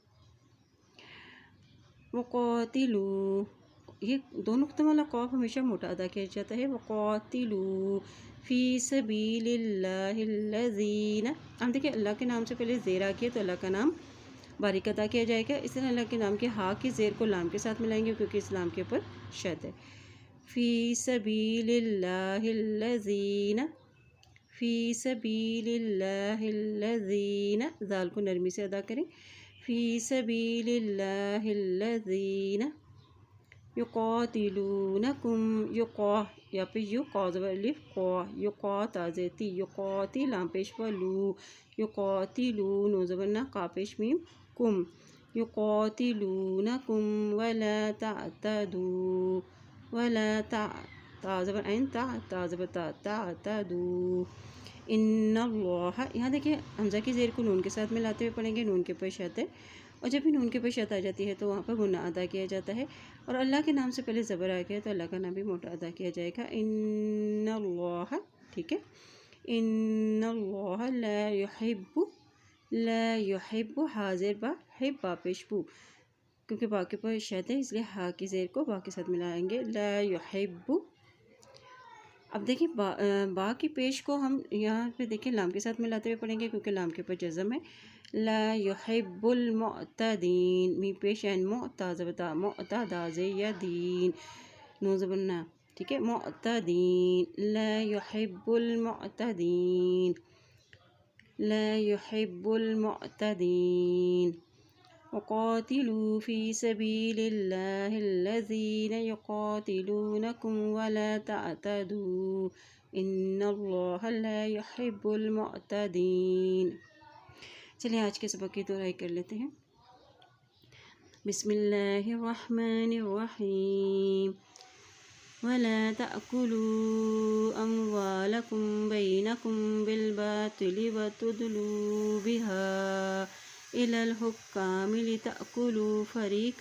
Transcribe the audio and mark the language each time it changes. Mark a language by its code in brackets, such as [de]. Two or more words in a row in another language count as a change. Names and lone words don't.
[hi] वक़ातिलू, ये दो नुक्तों वाला कॉफ हमेशा मोटा अदा किया जाता है। [ar] وقاتلوا في سبيل الله الذين, [hi] हम देखिए अल्लाह के नाम से पहले ज़ेर आ किया तो अल्लाह का नाम बारीक अदा किया जाएगा। इस तरह अल्लाह के नाम के हा की ज़ेर को लाम के साथ मिलाएंगे क्योंकि इस्लाम के ऊपर शद है। [ar] في سبيل الله الذين، في سبيل الله الذين, [hi] ज़ाल को नरमी से अदा करें। [ar] في سبيل الله الذين يقاتلونكم, [hi] युक़ा या पे यू क़ा ज़बर अलिफ क़ा, युक़ा ता ज़ेती, युक़ाती लाम पेश व लू, युक़ातिलू नून ज़बर ना, का पेश मीम कुम, [ar] يقاتلونكم ولا تعتدوا, [hi] वला ता, ता ज़बर ऐन ता, ता ज़बर ता, [ar] تعتدوا إن الله. [hi] यहाँ देखिए हमज़ा की ज़ेर को नून के साथ मिलाते हुए पढ़ेंगे, नून के ऊपर शद है, और जब भी नून के ऊपर शद आ जाती है तो वहाँ पर गुन्ना अदा किया जाता है, और अल्लाह के नाम से पहले ज़बर आ गया तो अल्लाह का नाम भी मोटा अदा किया जाएगा। इन्नल्लाह, ठीक है, [ar] إن الله لا يحب، لا يحب [hi] हाज़िर बा, हिब बा पेश बू, क्योंकि बा के ऊपर शद है इसलिए हा की ज़ेर को बा के साथ मिलाएंगे। [ar] لا يحب, [hi] अब देखिए बा की पेश को हम यहाँ पे देखिए लाम के साथ मिलाते हुए पढ़ेंगे क्योंकि लाम के ऊपर जज़म है। [ar] لا يحب المعتدين, [hi] मी पेश एन मुअता ज़बता, मुअता दाज़े या दीन, नून ज़बर ना, ठीक है, [ar] معتدين، لا يحب المعتدين، لا يحب المعتدين. وقاتلوا في سبيل الله الذين يقاتلونكم ولا تعتدوا إن الله لا يحب المعتدين. [hi] चलिए आज के सबक की दोहराई कर लेते हैं। [ar] بسم الله الرحمن الرحيم ولا تأكلوا أموالكم بينكم بالباطل وتدلوا بها إلى الحكام لتأكلوا فريقا